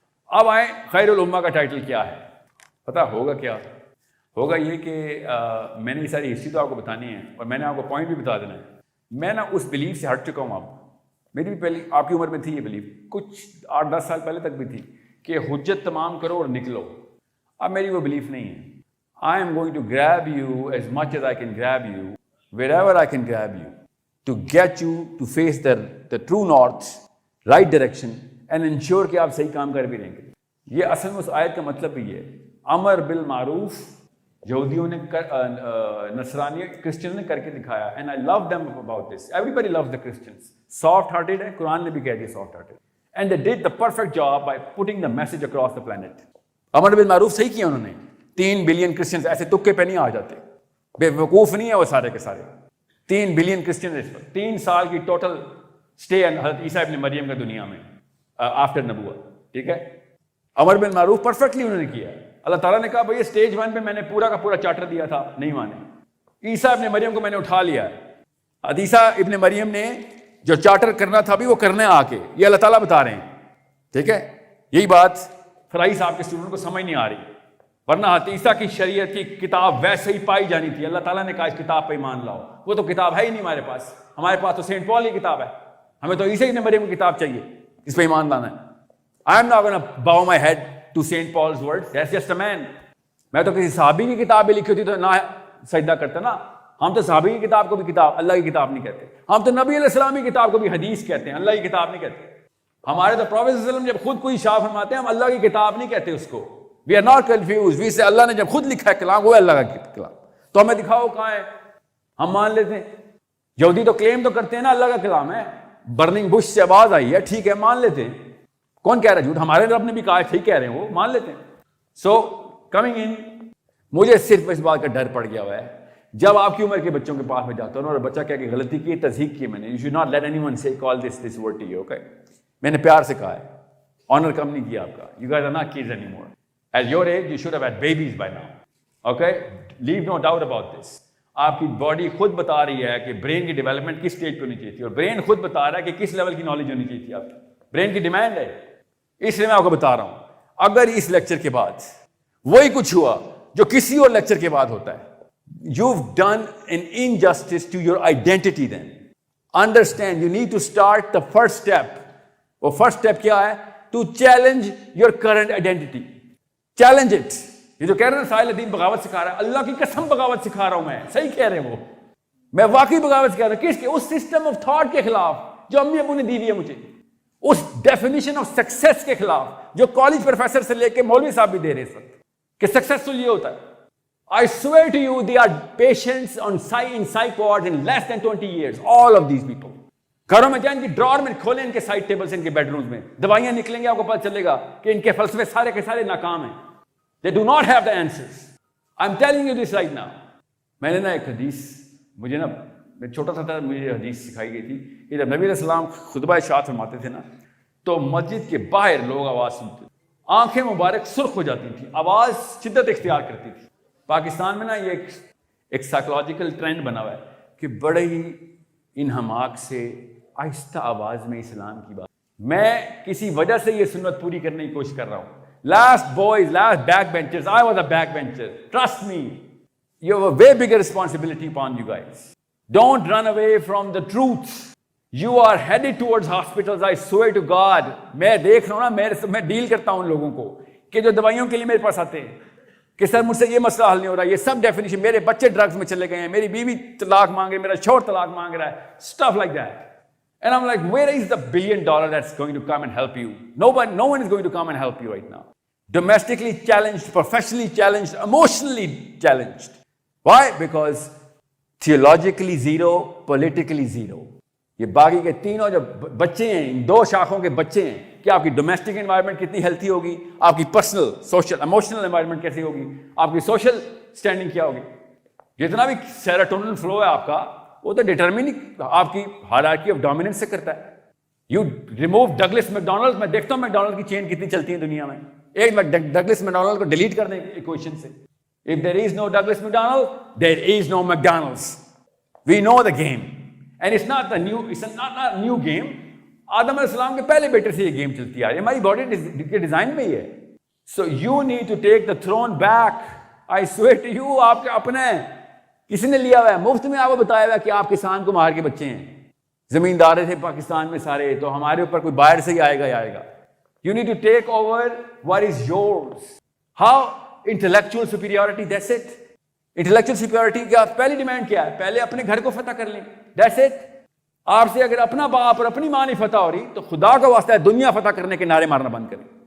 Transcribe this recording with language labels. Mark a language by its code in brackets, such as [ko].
[ur] اب آئیں خیر الامہ کا ٹائٹل کیا ہے. پتا ہوگا کیا ہوگا؟ یہ کہ میں نے یہ ساری ہسٹری تو آپ کو بتانی ہے اور میں نے آپ کو پوائنٹ بھی بتا دینا ہے. میں نا اس بلیف سے ہٹ چکا ہوں. میری بھی پہلے آپ کی عمر میں تھی یہ بلیف, کچھ 8-10 سال پہلے تک بھی تھی کہ حجت تمام کرو اور نکلو. اب میری وہ بلیف نہیں ہے. [en] I am going to grab you as much as I can grab you, wherever I can grab you, to get you to face the true north, right direction, and ensure [ur] کہ آپ صحیح کام کر بھی رہیں گے. یہ اصل میں اس آیت کا مطلب بھی ہے. امر بالمعروف یہودیوں نے نصرانی کرسچن نے کر کے دکھایا, [en] and I love them about this. Everybody loves the Christians. Soft hearted [ur] ہے, قرآن نے بھی کہہ دیا [en] soft hearted. And they did the perfect job by putting the message across the planet. [ur] امر بالمعروف صحیح کیا انہوں نے. 3 بلین کرسچنز ایسے تکے پہ نہیں آ جاتے, بے وقوف نہیں ہے وہ سارے کے سارے. 3 بلین کرسچن اس پر 3 سال کی ٹوٹل اسٹے حضرت عیسیٰ ابن مریم کا دنیا میں آفٹر نبوت, ٹھیک ہے. امر بالمعروف پرفیکٹلی انہوں نے کیا. اللہ تعالیٰ نے کہا بھائی سٹیج 1 پہ میں نے پورا کا پورا چارٹر دیا تھا, نہیں مانے. عیسیٰ ابن مریم کو میں نے اٹھا لیا. عیسیٰ ابن مریم نے جو چارٹر کرنا تھا ابھی وہ کرنے آ کے, یہ اللہ تعالیٰ بتا رہے ہیں, ٹھیک ہے. یہی بات فرائی صاحب کے اسٹوڈنٹ کو سمجھ نہیں آ رہی, ورنہ عیسیٰ کی شریعت کی کتاب ویسے ہی پائی جانی تھی. اللہ تعالیٰ نے کہا اس کتاب پہ ایمان لاؤ. وہ تو کتاب ہے ہی نہیں ہمارے پاس. ہمارے پاس تو سینٹ پال کی کتاب ہے, ہمیں تو عیسیٰ ابن مریم کی کتاب چاہیے, اس پہ ایمان لانا ہے. I am not going to bow my head to Saint Paul's words. That's just a man. میں تو کسی صحابی کی کتاب بھی لکھی ہوتی تو نہ سجدہ کرتا نا. ہم تو صحابی کی کتاب کو بھی کتاب, اللہ کی کتاب نہیں کہتے. ہم تو نبی علیہ السلام کی کتاب کو بھی حدیث کہتے ہیں, اللہ کی کتاب نہیں کہتے. ہمارے تو پروفیٹ صلی اللہ علیہ وسلم جب خود کوئی شاہ فرماتے ہیں ہم اللہ کی کتاب نہیں کہتے اس کو. [en] We are not confused. We say [ur] اللہ نے جب خود لکھا ہے کلام وہ اللہ کا کلام, تو ہمیں دکھاؤ کہاں ہے, ہم مان لیتے ہیں. یہودی تو کلیم تو کرتے ہیں نا اللہ کا کلام ہے, برننگ بش سے آواز آئی ہے, ٹھیک ہے مان لیتے ہیں. کون کہہ رہا ہے جھوٹ؟ ہمارے رب نے بھی کہا ہے, ٹھیک کہہ رہے ہیں, وہ مان لیتے ہیں. [en] so coming in, [ur] مجھے صرف اس بات کا ڈر پڑ گیا ہوا ہے جب آپ کی عمر کے بچوں کے پاس میں جاتا ہوں اور بچہ کہہ کہ غلطی کی, تصحیح کی میں نے, [en] You should not let anyone سے call this word to you. [ur] Okay, میں نے پیار سے کہا ہے, آنر کم نہیں کیا آپ کا. [en] You guys are not kids anymore. At your age, you should have had babies by now. Okay? Leave no doubt about this. [ur] آپ کی باڈی خود بتا رہی ہے کہ برین کی ڈیولپمنٹ کس اسٹیج پہ ہونی چاہیے تھی، اور برین خود بتا رہا ہے کہ کس لیول کی نالج ہونی چاہیے تھی آپ کی. برین کی ڈیمانڈ ہے. اس لیے میں آپ کو بتا رہا ہوں اگر اس لیکچر کے بعد وہی کچھ ہوا جو کسی اور لیکچر کے بعد ہوتا ہے, [en] you've done an injustice to your identity then. Understand, you need to start the first step. [ur] وہ first step کیا ہے؟ [en] To challenge your current identity. Challenge it. [ur] یہ جو کہہ رہے ہیں ساحل الدین بغاوت سکھا رہا ہے, اللہ کی قسم بغاوت سکھا رہا ہوں میں, صحیح کہہ رہے ہیں وہ, میں واقعی بغاوت سکھا رہا ہوں. کس کے؟ اس سسٹم آف تھاٹ کے خلاف جو امی ابو نے دی ہوئی ہے مجھے, اس ڈیفینیشن آف سکسیس کے خلاف جو کالج پروفیسر سے لے کے مولوی صاحب بھی دے رہے ہیں کہ سکسیسفل یہ ہوتا ہے. [en] I swear to you, they are patients in psych wards in less than 20 years. All of these people. [ur] گھروں میں جائیں, ان کی ڈرار میں کھولیں, ان کے سائڈ ٹیبلز, ان کے بیڈ رومز میں دوائیاں نکلیں گے, آپ کو پتہ چلے گا کہ ان کے فلسفے سارے کے سارے ناکام ہیں. [en] They do not have the answers. I'm telling you this right now. [ur] میں نے نا ایک حدیث, مجھے نا میں چھوٹا سا تھا, مجھے حدیث سکھائی گئی تھی کہ جب نبی علیہ السلام خطبہ ارشاد فرماتے تھے نا, تو مسجد کے باہر لوگ آواز سنتے, آنکھیں مبارک سرخ ہو جاتی تھی, آواز شدت اختیار کرتی تھی. پاکستان میں نا یہ ایک سائیکولوجیکل ٹرینڈ بنا ہوا ہے کہ بڑے ہی انہماک سے آہستہ آواز میں اسلام کی بات. میں کسی وجہ سے یہ سنت پوری کرنے کی کوشش کر رہا ہوں. [en] Last boys, last backbenchers, I was a backbencher. Trust me, you have a way bigger responsibility upon you guys. Don't run away from the truth. You are headed towards hospitals, I swear to God. [ur] میں دیکھ رہا ہوں نا, میں deal کرتا ہوں ان لوگوں کو کہ جو دوائیوں کے لیے میرے پاس آتے ہیں کہ سر مجھ سے یہ مسئلہ حل نہیں ہو رہا, یہ سب ڈیفینیشن, میرے بچے ڈرگز میں چلے گئے ہیں, میری بیوی طلاق مانگ رہی ہے, میرا شوہر طلاق مانگ رہا ہے, [en] stuff like that. And I'm like, where is the $1 billion that's going to come and help you? No one is going to come and help you right now. Domestically challenged, professionally challenged, emotionally challenged. Why? Because theologically zero, politically zero. [ur] یہ باقی کے تینوں جو بچے ہیں, ان دو شاخوں کے بچے ہیں, کہ آپ کی ڈومیسٹک انوائرمنٹ کتنی ہیلتھی ہوگی, آپ کی پرسنل سوشل ایموشنل انوائرمنٹ کیسی ہوگی, آپ کی سوشل اسٹینڈنگ کیا ہوگی. جتنا بھی سیروٹونن فلو ہے آپ کا, وہ تو ڈیٹرمننگ آپ کی ہائرارکی آف ڈومیننس سے کرتا ہے. [en] you remove [ur] ڈگلس میکڈونلڈ, میں دیکھتا ہوں میکڈونلڈ کی چین کتنی چلتی ہے دنیا میں, ایک ڈگلس میکڈونلڈ کو ڈیلیٹ کر دیں ایکویشن سے. [en] If there is no Douglas McDonald, there is no McDonald's. We know the game. And it's not a new game. [ur] آدم علیہ السلام کے پہلے بیٹے سے یہ گیم چلتی آ رہی ہے, ہماری باڈی کے ڈیزائن میں ہی ہے. [en] So you need to take the throne back. I swear to you, [ur] آپ کے اپنے کسی نے لیا ہوا ہے, مفت میں آپ کو بتایا ہوا ہے کہ آپ کسان کو مار کے بچے ہیں, زمیندار تھے پاکستان میں سارے, تو ہمارے اوپر کوئی باہر سے ہی آئے گا. [en] You need to take over what is yours. How? Intellectual superiority, that's it. Intellectual superiority [ur] کا پہلی ڈیمانڈ کیا ہے؟ پہلے اپنے گھر کو فتح کر لیں, [en] that's it. [ur] آپ سے اگر اپنا باپ اور اپنی ماں نہیں فتح ہو رہی تو خدا کا واسطہ ہے دنیا فتح کرنے کے نعرے مارنا بند کریں.